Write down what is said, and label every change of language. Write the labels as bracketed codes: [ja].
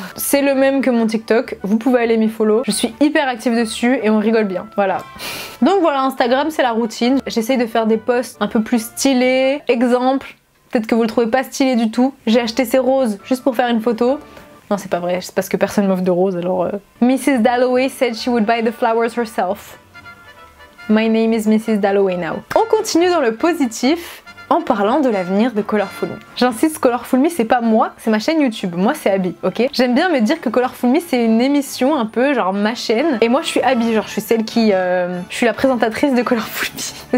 [fr] C'est le même que mon TikTok, vous pouvez aller m'y follow. Je suis hyper active dessus et on rigole bien, voilà. Donc voilà, Instagram c'est la routine. J'essaye de faire des posts un peu plus stylés. Exemple, peut-être que vous le trouvez pas stylé du tout. J'ai acheté ces roses juste pour faire une photo. Non, c'est pas vrai, c'est parce que personne m'offre de roses alors. [en] Mrs. Dalloway said she would buy the flowers herself. My name is Mrs. Dalloway now. [fr] On continue dans le positif en parlant de l'avenir de Colorful Me. J'insiste, Colorful Me c'est pas moi, c'est ma chaîne YouTube. Moi c'est Abby, ok? J'aime bien me dire que Colorful Me c'est une émission un peu genre ma chaîne. Et moi je suis Abby, genre je suis celle qui... je suis la présentatrice de Colorful Me.